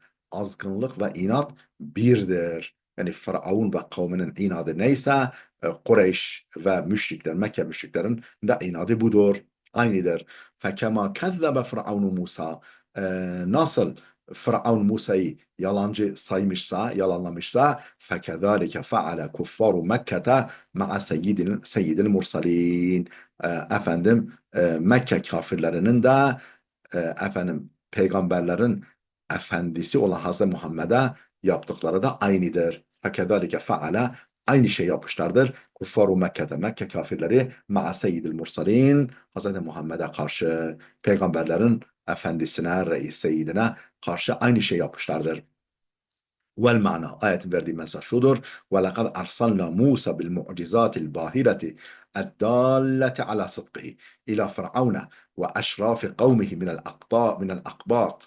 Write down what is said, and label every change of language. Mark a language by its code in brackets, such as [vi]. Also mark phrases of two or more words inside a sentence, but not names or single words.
[tr] Azgınlık ve inat birdir. Yani Firavun ve kavminin inadı neyse Kureyş ve müşrikler, Mekke müşriklerin de inadı budur. Aynıdır. [ar] فكما كذب فرعون موسى. [tr] Nasıl Firavun Musa'yı yalancı saymışsa, yalanlamışsa [ar] فَكَذَٰلِكَ فَعَلَ كُفَّارُ مَكَّةَ مَعَ سيد المرسلين. [tr] Efendim Mekke kafirlerinin de efendim peygamberlerin efendisi olan Hazreti Muhammed'e yaptıkları da aynıdır. [ar] فَكَذَٰلِكَ فَعَلَ [tr] aynı şey yapmışlardır. Kuffaru Mekke'de Mekke kafirleri [ar] مع سيد المرسلين [tr] Hazreti Muhammed'e karşı peygamberlerin efendisine, reis seyyidine karşı aynı şey yapmışlardır. [ar] والمعنى [tr] ayetin verdiği mesaj şudur. [ar] ولقد أرسلنا موسى بالمعجزات الباهرة الدالة على صدقه إلى فرعون وأشراف قومه من الأقباط.